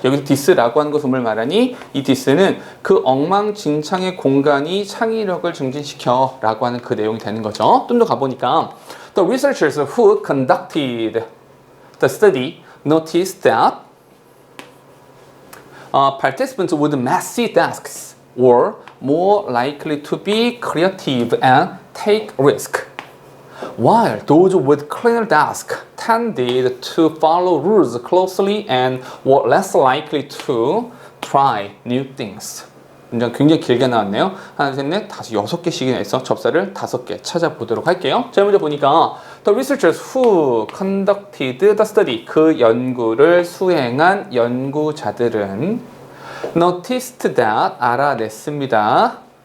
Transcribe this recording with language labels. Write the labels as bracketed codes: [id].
[ko] 여기서 디스라고 하는 것은 뭘 말하니? 이 디스는 그 엉망진창의 공간이 창의력을 증진시켜 라고 하는 그 내용이 되는 거죠. [en] 좀 더 가보니까 The researchers who conducted the study noticed that participants with messy desks were more likely to be creative and take risk. While those with cleaner desks tended to follow rules closely and were less likely to try new things. [ko] 문장 굉장히 길게 나왔네요. 하나, 셋, 넷, 다섯, 6개씩이나 해서 접사를 5개 찾아보도록 할게요. 제일 먼저 보니까 [en] The researchers who conducted the study, [ko] 그 연구를 수행한 연구자들은 noticed that, 알아냈습니다.